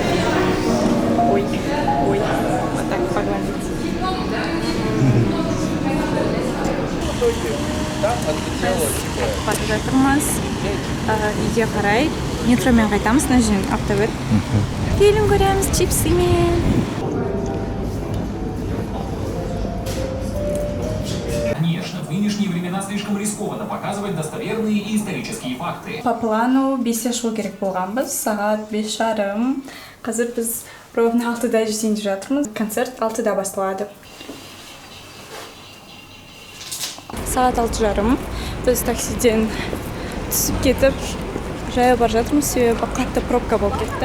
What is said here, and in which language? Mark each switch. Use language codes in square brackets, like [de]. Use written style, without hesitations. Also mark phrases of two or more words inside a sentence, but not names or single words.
[ru] Ой, ой, вот так погладить. [kk] Бара жатырмыз. Үйге қарай метромен қайтамыз, мына жерден автобус. Фильм көреміз чипсымен. [ru] Конечно, в нынешние времена слишком рискованно показывать достоверные и исторические факты. По плану [kk] 5-те шығу керек болғанбыз. Сағат 5:30. Қазір біз ровно 6-да жетейін деп жатырмыз. Концерт 6-да басталады. Сағат 6:30. Біз таксиден түсіп кетіп, жаяу бара жатырмыз, себебі қатты пробка болып кетті.